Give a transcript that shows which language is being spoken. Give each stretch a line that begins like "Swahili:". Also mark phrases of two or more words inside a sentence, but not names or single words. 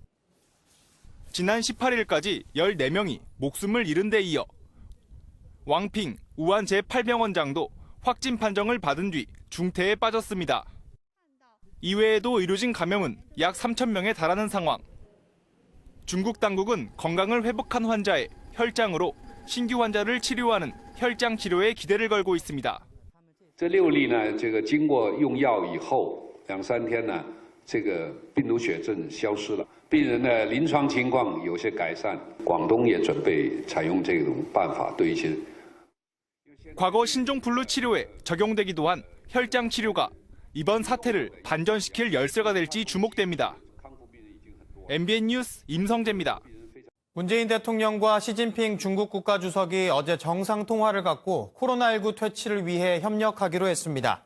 Korean: 지난 18일까지 14명이 목숨을 잃은 데 이어 왕핑 우한 제8병원장도 확진 판정을 받은 뒤 중태에 빠졌습니다. 이외에도 의료진 감염은 약 3,000명에 달하는 상황. 중국 당국은 건강을 회복한 환자의 혈장으로 신규 환자를 치료하는 혈장 치료에 기대를 걸고 있습니다.
Chinese: 这6例呢，经过用药以后2、3天呢，病毒血症消失了，病人的临床情况有些改善。广东也准备采用这种办法，对一些
Korean: 과거 신종플루 치료에 적용되기도 한 혈장 치료가 이번 사태를 반전시킬 열쇠가 될지 주목됩니다. MBN 뉴스 임성재입니다. 문재인 대통령과 시진핑 중국 국가주석이 어제 정상통화를 갖고 코로나19 퇴치를 위해 협력하기로 했습니다.